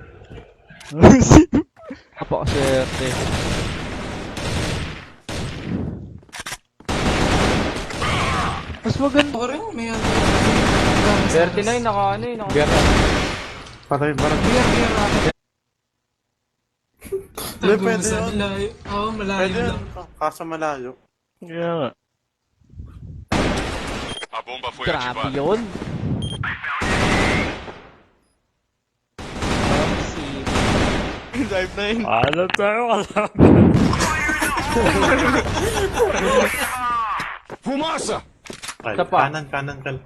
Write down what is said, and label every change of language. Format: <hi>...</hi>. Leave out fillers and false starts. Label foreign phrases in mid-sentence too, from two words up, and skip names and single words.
<tl>Napakaswerte. Mas maganda. Ako rin, may ano. 39, naka ano eh. Naka... Patay barag. Beer. Hindi, pwede Tagusan, yun. malayo. Oo, malayo Pwede lang. yun. Kaso malayo. Kaya nga.</tl> <pt>A bomba foi</pt> <tl>Grabe</tl> <pt>ativada.</pt> <tl>yun. Dive na yun. Ano tayo?</tl> <pt>Fumaça!</pt> <tl>Ay, Isa pa. kanan.</tl>